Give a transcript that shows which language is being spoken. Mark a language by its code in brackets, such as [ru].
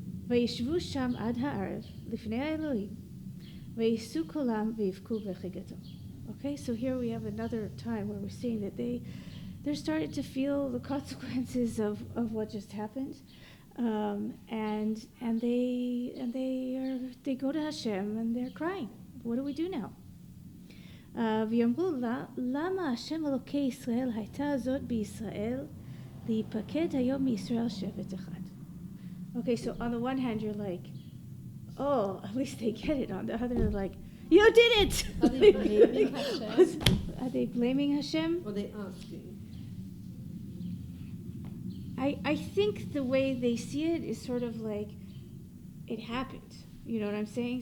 [he] וישבו שם עד הערב לפני האלוהים וייסעו כולם ויבכו בחיגתו. [en] Okay, so here we have another time where we're seeing that they're starting to feel the consequences of what just happened, and they go to Hashem and they're crying. What do we do now? [he] ויאמרו לה, למה השם אלוקי ישראל הייתה זאת בישראל להיפקד היום מישראל שבט אחד? [en] Okay, so on the one hand, you're like, oh, at least they get it. On the other, they're like, you did it! Are they blaming Hashem? Are they blaming Hashem? Or are they asking? I think the way they see it is sort of like, it happened. You know what I'm saying?